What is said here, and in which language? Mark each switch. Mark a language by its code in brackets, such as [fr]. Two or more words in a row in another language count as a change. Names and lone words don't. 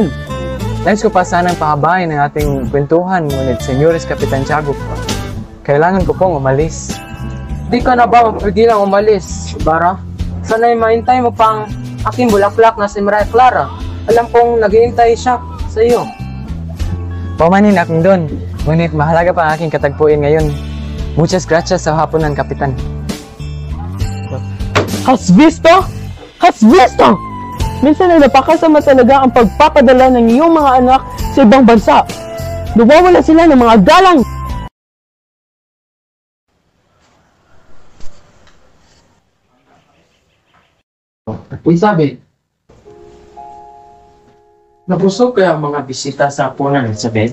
[tl] Nais ko pa sanang pahabain ang ating kwentuhan, ngunit Senyores Kapitan Tiago, kailangan ko pong umalis. Di ka na ba mapigilang umalis, Ibarra? Sana'y mahintay mo pang aking bulaklak na si Maria Clara. Alam kong naghihintay siya sa iyo. Pamanin akong doon, ngunit mahalaga pa ang aking katagpuin ngayon. [es] Muchas gracias [tl] sa hapunan, Kapitan. [es] Has visto? Has visto! [tl] Minsan ay napakasama talaga ang pagpapadala ng iyong mga anak sa ibang bansa. Nawawala sila ng mga galang. Isabel, nabusog kaya ang mga bisita sa hapunan, Isabel?